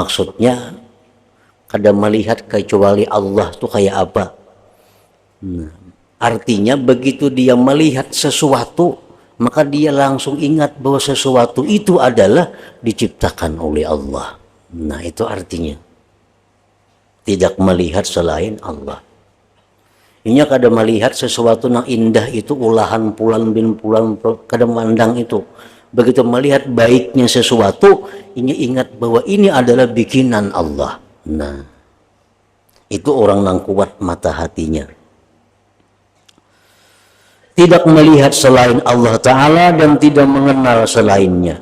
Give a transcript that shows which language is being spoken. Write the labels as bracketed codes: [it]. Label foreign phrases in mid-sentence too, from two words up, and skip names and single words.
[bjn] Maksudnya kada melihat kecuali Allah tuh kayak apa. [id] Nah, artinya begitu dia melihat sesuatu, maka dia langsung ingat bahwa sesuatu itu adalah diciptakan oleh Allah. Nah, itu artinya tidak melihat selain Allah. [bjn] Inya kada melihat sesuatu yang indah itu ulahan pulan bin pulan, kada mandang itu. [id] Begitu melihat baiknya sesuatu, inya ingat bahwa ini adalah bikinan Allah. Nah, itu orang yang kuat mata hatinya. Tidak melihat selain Allah Ta'ala dan tidak mengenal selainnya.